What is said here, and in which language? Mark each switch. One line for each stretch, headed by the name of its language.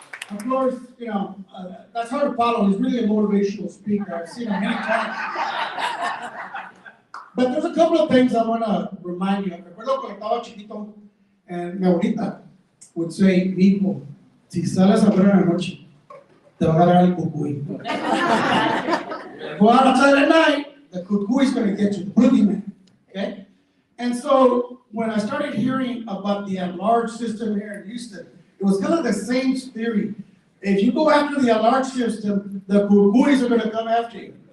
English: Of course, that's hard to follow. He's really a motivational speaker. I've seen him many times. But there's a couple of things I want to remind you of.
Spanish: Recuerdo cuando estaba chiquito, and mi abuelita
English: would say,
Spanish: hijo, si sales a ver en la noche, te va a agarrar el cucuy.
English: Go out outside at night, the cucuy is going to get you, the boogeyman. Okay? And so when I started hearing about the at-large system here in Houston, it was kind of the same theory. If you go after the at-large system, the cucuys are going to come after you.